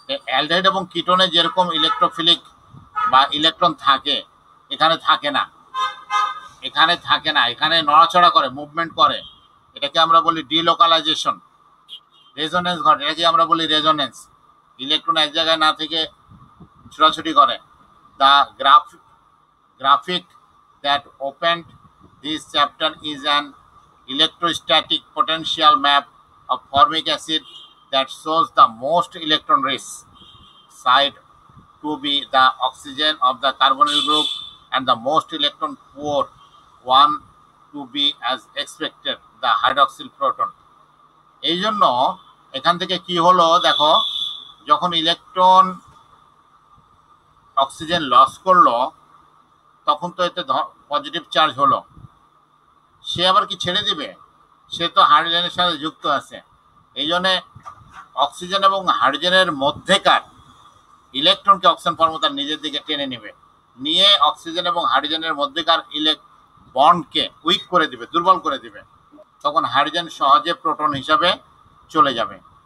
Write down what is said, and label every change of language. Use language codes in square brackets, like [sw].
[bn] Aldehyde এবং কিটোনে যেরকম electrophilic বা ইলেকট্রন থাকে, এখানে থাকে না, এখানে থাকে না, এখানে নড়াচড়া করে, মুভমেন্ট করে, এটাকে আমরা বলি ডিলোকালাইজেশন। রেজোনেন্স ঘটে, এটাকে আমরা বলি রেজোনেন্স। ইলেকট্রন এক জায়গায় না থেকে ছোটাছুটি করে। [en] The graphic that opened this chapter is an electrostatic potential map of formic acid that shows the most electron rich side to be the oxygen of the carbonyl group and the most electron poor one to be, as expected, the hydroxyl proton. [bn] এই জন্য এখান থেকে কি হলো দেখো, যখন electron oxygen loss করলো তখন তো এতে পজিটিভ চার্জ হলো, সে আবার কি ছেড়ে দিবে, সে তো হাইড্রোজেনের সাথে যুক্ত আছে, এই জন্যে অক্সিজেন এবং হাইড্রোজেনের মধ্যেকার ইলেকট্রনকে অক্সিজেন পরমাণু তার নিজের দিকে টেনে নেবে, নিয়ে অক্সিজেন এবং হাইড্রোজেনের মধ্যেকার বন্ডকে উইক করে দিবে, দুর্বল করে দিবে, তখন হাইড্রোজেন সহজে প্রোটন হিসাবে চলে যাবে।